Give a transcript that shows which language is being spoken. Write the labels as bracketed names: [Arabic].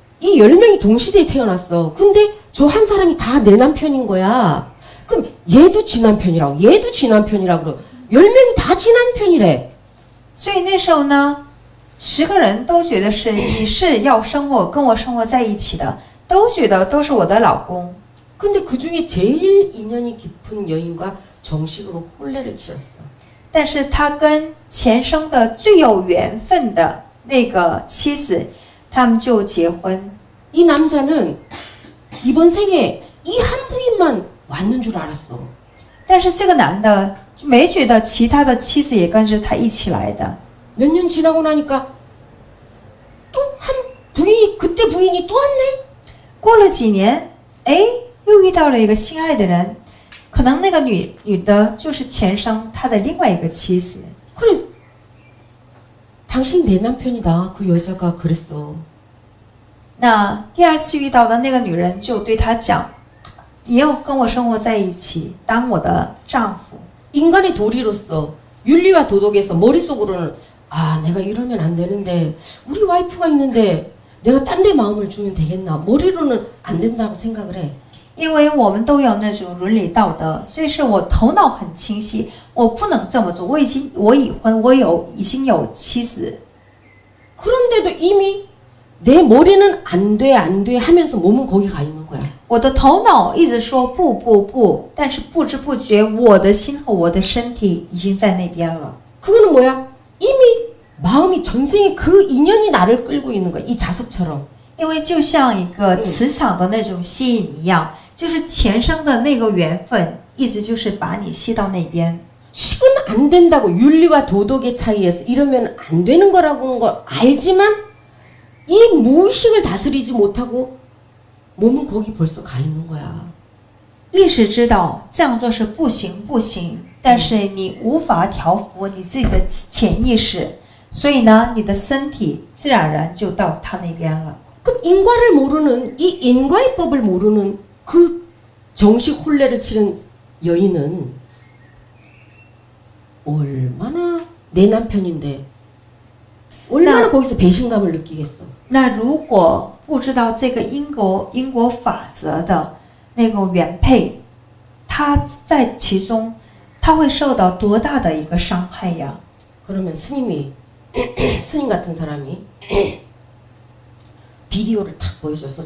[Korean] 이 10명이 동시대에 태어났어. 근데 저 한 사람이 다 내 남편인 거야. 그럼 얘도 지 남편이라고, 얘도 지 남편이라고 그러. 10명이 다 지 남편이래. [Chinese] 所以那时候呢，10个人都觉得是你是要生活跟我生活在一起的，都觉得都是我的老公。 [Korean] 근데 그 중에 제일 인연이 깊은 여인과 정식으로 혼례를 치렀어. [Chinese] 但是他跟前生的最有缘分的那个妻子，他们就结婚。 [Korean] 이 남자는 이번 생에 이 한 부인만 왔는 줄 알았어. [Chinese] 但是这个男的就没觉得其他的妻子也跟着他一起来的。 [Korean] 몇 년 지나고 나니까 또 한 부인이, 그때 부인이 또 왔네? [Chinese] 过了几年，哎，又遇到了一个心爱的人，可能那个女的就是前生他的另外一个妻子。 [Korean] 그래, 당신 내 남편이다. 그 여자가 그랬어. [Chinese] 那第二次遇到的那个女人就对他讲：“你要跟我生活在一起，当我的丈夫。” [Korean] 인간의 도리로서 윤리와 도덕에서 머릿속으로는 아, 내가 이러면 안 되는데 우리 와이프가 있는데 내가 딴 데 마음을 주면 되겠나. 머리로는 안 된다고 생각을 해. [Chinese] 因为我们都有那种伦理道德，所以是我头脑很清晰，我不能这么做。我已婚，已经有妻子， [Korean] 그런데도 이미 내 머리는 안 돼, 안 돼 하면서 몸은 거기 가 있는 거야. [Chinese] 我的头脑一直说不不不，但是不知不觉我的心和我的身体已经在那边了。 [Korean] 그거는 뭐야? 이미 마음이 전생에 그 인연이 나를 끌고 있는 거야. 이 자석처럼. [Chinese] 因为就像一个磁场的那种吸引一样，就是前生的那个缘分，一直就是把你吸到那边。 [Korean] 식은 안 된다고 윤리와 도덕의 차이에서 이러면 안 되는 거라고는 걸 알지만 이 무의식을 다스리지 못하고 몸은 거기 벌써 가 있는 거야. [Chinese] 意识知道这样做是不行不行，但是你无法调服你自己的潜意识，所以呢，你的身体自然而然就到他那边了。 [Korean] 그럼 인과를 모르는 이 인과의 법을 모르는 그 정식 혼례를 치른 여인은 얼마나 내 남편인데 얼마나 거기서 배신감을 느끼겠어. [Chinese] 那如果不知道这个因果法则的那个原配，他在其中，他会受到多大的一个伤害呀？ [Korean] 그러면 스님이 스님 같은 사람이 비디오를 탁 보여줬어.